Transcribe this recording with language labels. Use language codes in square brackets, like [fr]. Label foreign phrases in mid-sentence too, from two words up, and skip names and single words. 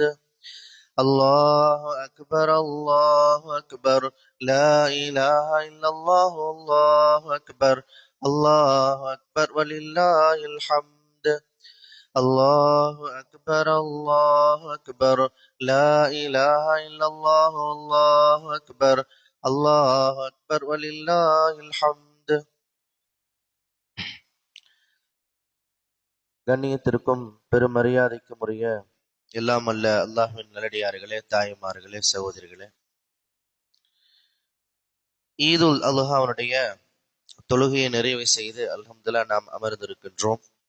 [ar] الله أكبر الله أكبر لا إله إلا الله الله أكبر الله أكبر ولله الحمد. الله أكبر الله أكبر لا إله إلا الله الله أكبر الله أكبر ولله الحمد. [ta] கண்ணியத்திற்கும் பெருமரியாதைக்கும் உரிய எல்லாம் அல்ல அல்லாஹ்வின் நல்லடியார்களே, தாய்மார்களே, சகோதரிகளே, ஈதுல் அல்ஹாவுடைய தொழுகையை நிறைவு செய்து அல்ஹம்துலில்லாஹ் நாம் அமர்ந்திருக்கின்றோம்.